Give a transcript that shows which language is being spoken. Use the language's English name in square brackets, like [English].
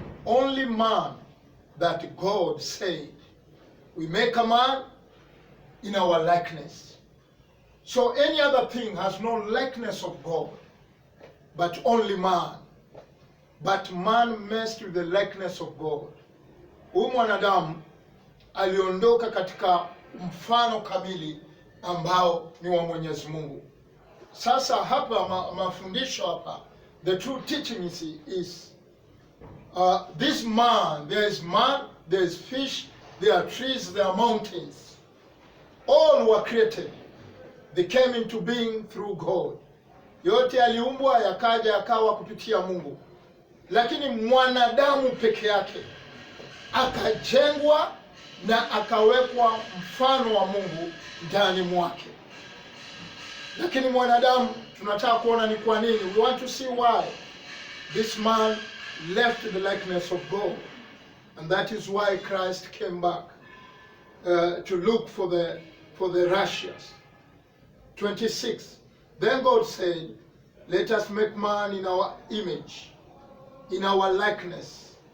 [English] Only man that God said, we make a man in our likeness. So any other thing has no likeness of God, but only man. But man messed with the likeness of God. [Swahili] Huyu mwanadamu aliondoka katika mfano kamili ambao ni wa Mwenyezi Mungu. Sasa hapa mafundisho hapa, [English] the true teaching is this man, there is fish, there are trees, there are mountains. All were created. They came into being through God. [Swahili] Yote aliumbwa yakaja yakawa kupitia Mungu. Lakini mwanadamu peke yake akajengwa na akawekwa mfano wa Mungu ndani mwake. Lakini mwanadamu tunataka kuona ni kwa nini. [English] We want to see why this man left the likeness of God. And that is why Christ came back to look for the righteous. 26. Then God said, let us make man in our image, in our likeness.